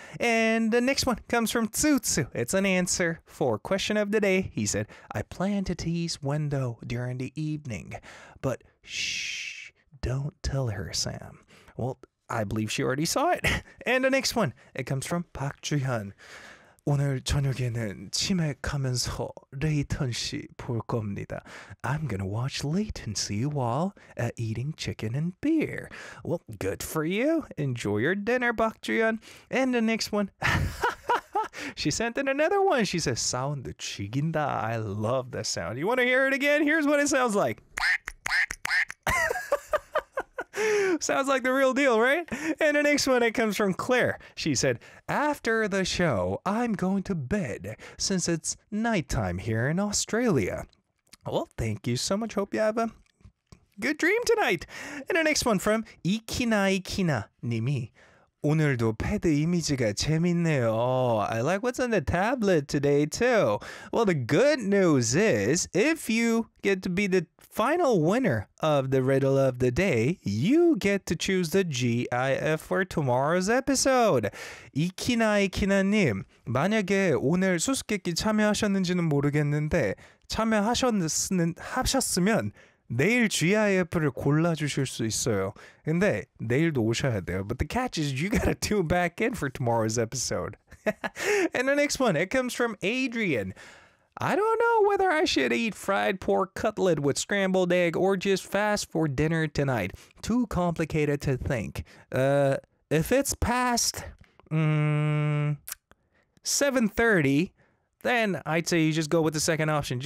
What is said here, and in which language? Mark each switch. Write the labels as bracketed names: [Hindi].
[English] And the next one comes from Tsutsu. It's an answer for question of the day. He said, I plan to tease Wendo during the evening, but shh, don't tell her, Sam. Well, I believe she already saw it. And the next one, it comes from Park Ji-hun. [Korean] 오늘 저녁에는 침에 가면서 레이턴시 볼 겁니다. [English] I'm gonna watch latency while eating chicken and beer. Well, good for you. Enjoy your dinner, Park Ji-hun. And the next one. She sent in another one. She says, sound chiginda. I love the sound. You want to hear it again? Here's what it sounds like. Sounds like the real deal, right? And the next one, it comes from Claire. She said, after the show, I'm going to bed since it's nighttime here in Australia. Well, thank you so much. Hope you have a good dream tonight. And the next one from Ikina Ikina Nimi. [Korean] 오늘도 패드 이미지가 재밌네요. [English] Oh, I like what's on the tablet today too. Well, the good news is if you get to be the final winner of the riddle of the day, you get to choose the GIF for tomorrow's episode. [Korean] 이키나 이키나님, 만약에 오늘 수수께끼 참여하셨는지는 모르겠는데 참여하셨으면 내일 GIF를 골라주실 수 있어요. 근데 내일도 오셔야 돼요. [English] But the catch is you gotta tune back in for tomorrow's episode. And the next one, it comes from Adrian. I don't know whether I should eat fried pork cutlet with scrambled egg or just fast for dinner tonight. Too complicated to think. If it's past 7:30, then I'd say you just go with the second option.